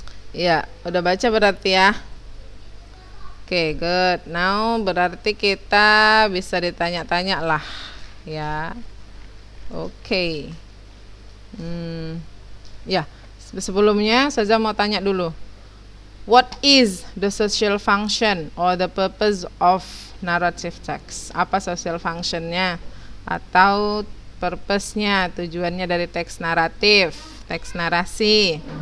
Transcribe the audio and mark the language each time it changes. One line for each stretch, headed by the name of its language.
Indonesian: Ya, udah baca berarti ya. Oke, good. Now berarti kita bisa ditanya-tanya lah ya. Oke. Ya, sebelumnya saya mau tanya dulu.
English: What is the social function or the purpose of narrative text?
Indonesian: Apa social functionnya atau purpose-nya, tujuannya dari teks naratif, teks narasi?